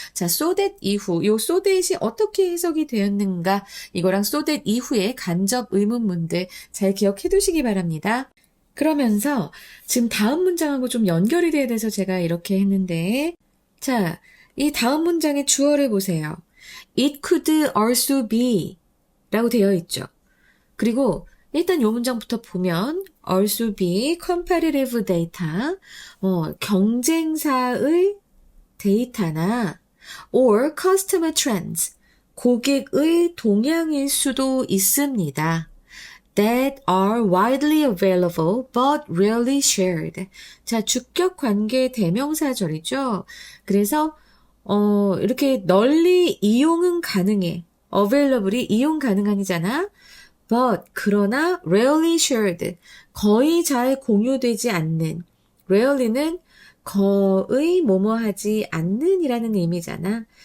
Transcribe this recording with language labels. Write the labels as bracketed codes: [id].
[ko] 자, so that 이후, 요 so that이 어떻게 해석이 되었는가, 이거랑 so that 이후의 간접 의문문들 잘 기억해 두시기 바랍니다. 그러면서 지금 다음 문장하고 좀 연결이 돼야 돼서 제가 이렇게 했는데, 자, 이 다음 문장의 주어를 보세요. [en] It could also be [ko] 라고 되어 있죠. 그리고 일단 이 문장부터 보면 [en] also be comparative data, [ko] 경쟁사의 데이터나 [en] or customer trends, [ko] 고객의 동향일 수도 있습니다. [en] that are widely available but rarely shared. [ko] 자, 주격 관계 대명사절이죠. 그래서 이렇게 널리 이용은 가능해. available이 이용 가능한이잖아. but 그러나 [en] rarely shared [ko] 거의 잘 공유되지 않는 rarely는 거의 뭐뭐 하지 않는 이라는 의미잖아.